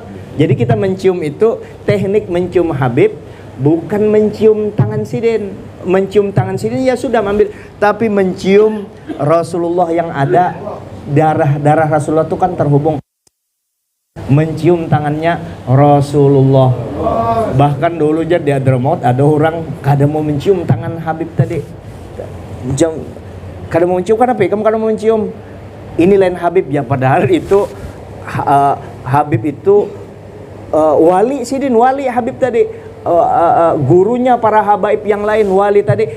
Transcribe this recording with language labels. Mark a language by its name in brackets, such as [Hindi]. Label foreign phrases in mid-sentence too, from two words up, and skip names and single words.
[Indonesian] Jadi kita mencium itu teknik mencium Habib, bukan mencium tangan Sidin. mencium tangan Sidin ya sudah ambil, tapi mencium Rasulullah yang ada darah Rasulullah itu kan terhubung, mencium tangannya Rasulullah. [Banjar] Bahkan dulu aja di Hadramaut ada orang kada mau mencium tangan Habib tadi. Kada mau mencium, kenapa ya? Kamu kada mau mencium? Ini lain Habib ya, padahal itu Habib itu wali Sidin, wali Habib tadi, gurunya para habaib yang lain, wali tadi.